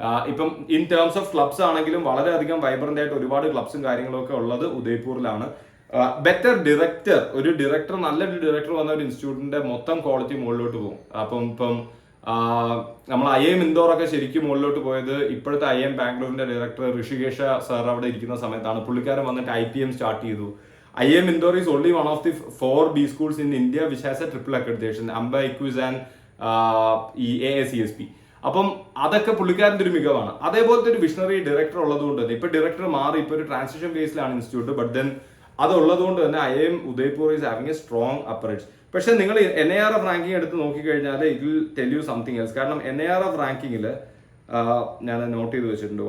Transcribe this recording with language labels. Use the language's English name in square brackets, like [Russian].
[Malayalam] ഇപ്പം [English] in terms of [Malayalam] clubs ആണെങ്കിലും വളരെയധികം വൈബ്രന്റ് ആയിട്ട് ഒരുപാട് ക്ലബ്സും കാര്യങ്ങളും ഒക്കെ ഉള്ളത് ഉദയ്പൂരിലാണ്. ബെറ്റർ ഡിറക്ടർ, ഒരു ഡിറക്ടർ, നല്ലൊരു ഡിറക്ടർ വന്ന ഒരു ഇൻസ്റ്റിറ്റ്യൂട്ടിന്റെ മൊത്തം ക്വാളിറ്റി മുകളിലോട്ട് പോകും. ഇപ്പം നമ്മൾ IIM ഇൻഡോർ ഒക്കെ ശരിക്കും മുകളിലോട്ട് പോയത് ഇപ്പോഴത്തെ IIM ബാംഗ്ലൂരിന്റെ ഡയറക്ടർ ഋഷികേശ സാർ അവിടെ ഇരിക്കുന്ന സമയത്താണ്. പുള്ളിക്കാരൻ വന്നിട്ട് IPM സ്റ്റാർട്ട് ചെയ്തു. [English] IIM Indore is only one of the 4 B schools in India which has a triple accreditation, AMBA, IQUIS and AACSB. [Malayalam] അപ്പം അതൊക്കെ പുള്ളിക്കാരൻ്റെ ഒരു മികവാണ്. അതേപോലത്തെ ഒരു വിഷണറി ഡയറക്ടർ ഉള്ളതുകൊണ്ട് തന്നെ ഇപ്പൊ ഡയറക്ടർ മാറി ഇപ്പൊ ഒരു ട്രാൻസിഷൻ ഫേസിലാണ് ഇൻസ്റ്റിറ്റ്യൂട്ട്. [English] but then [Malayalam] അതുള്ളതുകൊണ്ട് തന്നെ [English] IIM Udaipur is having a strong apparat. [Malayalam] പക്ഷെ നിങ്ങൾ NIRF റാങ്കിങ് എടുത്ത് നോക്കിക്കഴിഞ്ഞാൽ [English] It will tell you something else. [Malayalam] കാരണം NIRF റാങ്കിങ്ങിൽ ഞാൻ നോട്ട് ചെയ്ത് വെച്ചിട്ടുണ്ട്.